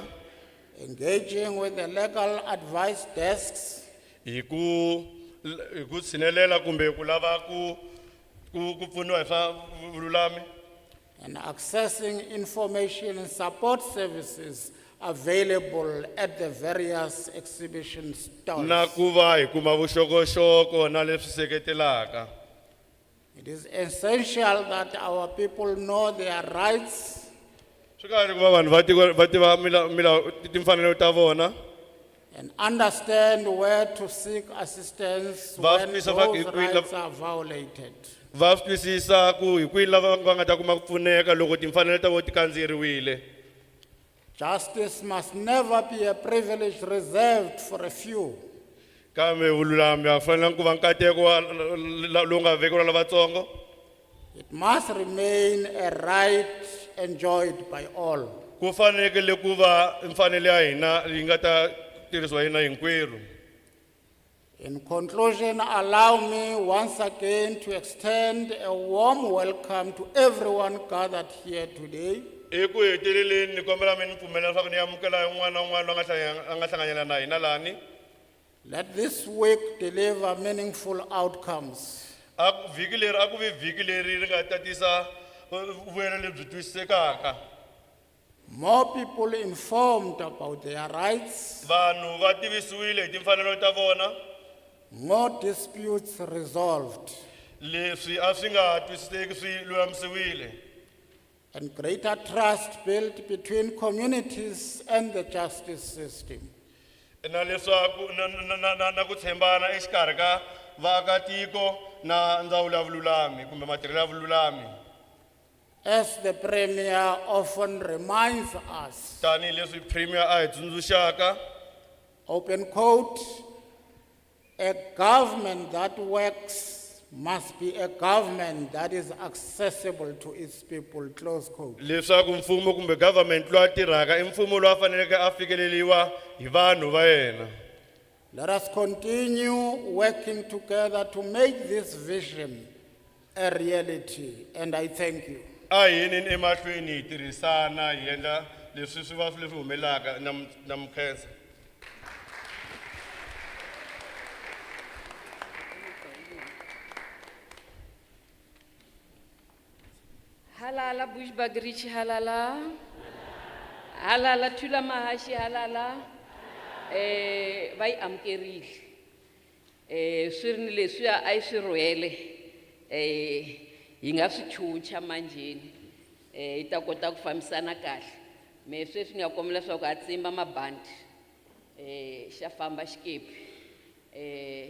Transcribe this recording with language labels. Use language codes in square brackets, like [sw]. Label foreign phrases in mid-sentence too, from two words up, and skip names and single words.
[en] engaging with the legal advice desks, [ts] hi ku tshinelela kumbe ku lava ku pfuniwa hi swa vululami, [en] and accessing information and support services available at the various exhibition stalls. [ts] na ku va hi kuma vuxokoxoko na leswi seketelaka. [en] It is essential that our people know their rights [ts] Swi kahle ku va vanhu va tiva timfanelo ta vona, [en] and understand where to seek assistance [ts] Va [en] when [ts] swi twisisa [en] those [ts] hi kwihi [en] rights are violated. [ts] va swi twisisa ku hi kwihi lava va nga ta kuma ku pfuneka loko timfanelo ta vona ti kandziyeriwile. [en] Justice must never be a privilege reserved for a few. [ts] Kambe vululami a fanele ku va nkateko lowu nga vekeriwa lavatsongo. [en] It must remain a right enjoyed by all. [ts] Ku fanekele ku va mfanelo ya hina yi nga ta tirhisiwa hina hinkwerhu. [en] In conclusion, allow me once again to extend a warm welcome to everyone gathered here today. [ts] Eku heteleleni ni kombela mi ni pfumelela leswaku ni amukela un'wana na un'wana loyi a nga hlanganyela na hina lani. [en] Let this week deliver meaningful outcomes. [ts] Vhiki leri a ku vi vhiki leri ri nga ta tisa vuyelo lebyi twisisekaka. [en] More people informed about their rights, [ts] Vanhu va tivisiwile hi timfanelo ta vona, [en] more disputes resolved, [ts] leswi a swi nga twisiseki swi lulamisiwile. [en] and greater trust built between communities and the justice system. [ts] Na leswaku na ku tshembana exikarhi ka vaakatiko na ndzawulo ya vululami kumbe matirhelo ya vululami. [en] As the Premier often reminds us, [ts] Tanihi leswi Premier a hi tsundzuxaka, [en] open quote, a government that works must be a government that is accessible to its people, close quote. [ts] leswaku mfumo kumbe government loyi a tirhaka i mfumo loyi a faneleke a fikeleliwa hi vanhu va yena. [en] Let us continue working together to make this vision a reality, and I thank you. [ts] A hi yeni emahlweni hi tirhisana hi endla leswi swi va leswi humelelaka na mukhensa. Halala Bushbuckridge, halala. Halala Thulamahashe, halala. Vai amkerile. Swi ri ni leswiya a yi swi rhwele. Hi nga swi chucha manjeni. Hi ta kota ku fambisana kahle. Me sweswi ni ya kombela leswaku a tsimba mabandi. Xa famba xikepe.